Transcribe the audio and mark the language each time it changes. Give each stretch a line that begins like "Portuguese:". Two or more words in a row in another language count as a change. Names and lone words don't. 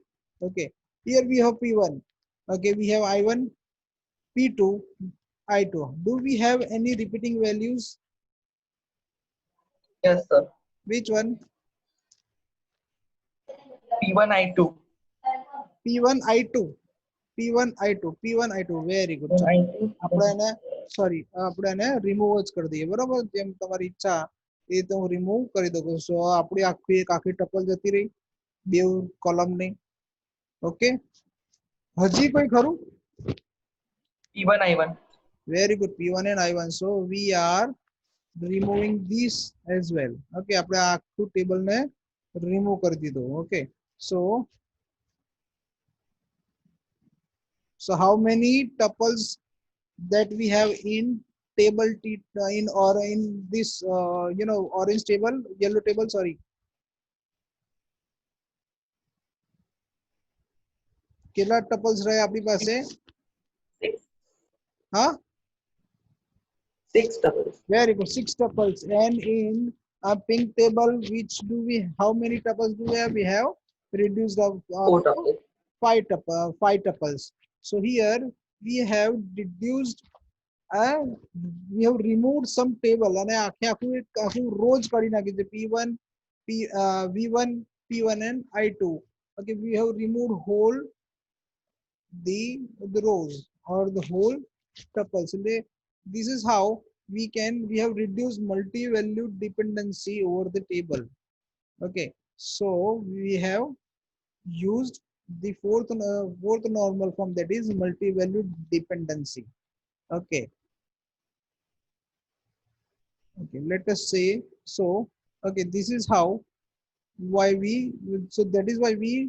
English: Okay, here we have P1. Okay, we have I1, P2, I2. Do we have any repeating values? Yes, sir. Which one? P1 I2. P1 I2. P1 I2. P1 I2. Very good.
Gujarati: ચાલો. I2. આપણે એને સોરી આપણે એને રિમૂવ જ કરી દઈએ બરોબર જેમ તમારી ઈચ્છા એ રીતે હું રિમૂવ કરી દઉં સો આપણી આખી ટપલ જતી રહી બે કોલમ ની ઓકે હજી કોઈ ખરું
English: P1 I1. very good p1 and i1 so we are removing this as well okay
Gujarati: આપણે આ આખું ટેબલ ને રિમૂવ કરી દીધું
English: okay so how many tuples that we have in table in or in this orange table yellow table sorry
Gujarati: કેટલા tuples રહે આપણી પાસે
English: 6.
Gujarati: હા
English: 6 tuples. very good 6 tuples and in a pink table which do we how many tuples do we have reduced the 4 tuples. 5 tuples so here we have reduced we have removed some table
Gujarati: અને આખે આખું rows કાઢી નાખી
English: છે p1 v1 p1 and i2 okay we have removed whole the rows or the whole tuples and this is how we have reduced multi-valued dependency over the table okay so we have used the fourth normal form that is multi-valued dependency okay let us say so okay this is how why we so that is why